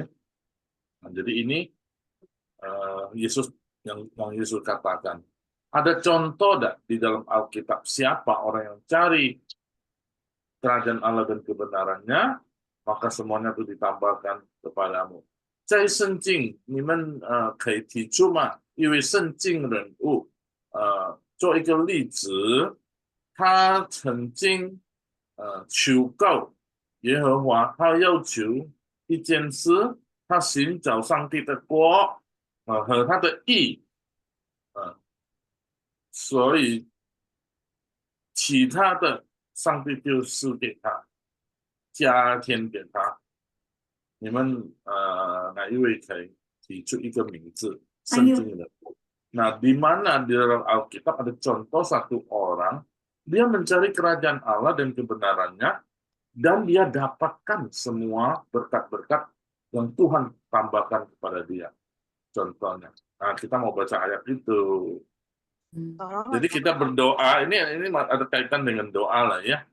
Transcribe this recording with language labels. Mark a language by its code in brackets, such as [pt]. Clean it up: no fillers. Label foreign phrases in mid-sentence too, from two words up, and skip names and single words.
[id] Nah, jadi ini Yesus yang Yesus katakan. Ada contoh tidak di dalam Alkitab siapa orang yang cari kerajaan Allah dan kebenarannya, maka semuanya itu ditambahkan kepadamu. [zh] 在圣经，你们可以提出吗？一位圣经人物，做一个例子，他曾经求告耶和华，他要求一件事， 他寻找上帝的国和他的义所以其他的上帝就赐给他，加添给他。你们哪一位可以提出一个名字？圣经的。 [id] Nah, di mana di dalam Alkitab ada contoh satu orang, dia mencari kerajaan Allah dan kebenarannya, dan dia dapatkan semua berkat-berkat yang Tuhan tambahkan kepada dia. Contohnya. Nah, kita mau baca ayat itu. Jadi kita berdoa, ini ada kaitan dengan doa lah ya.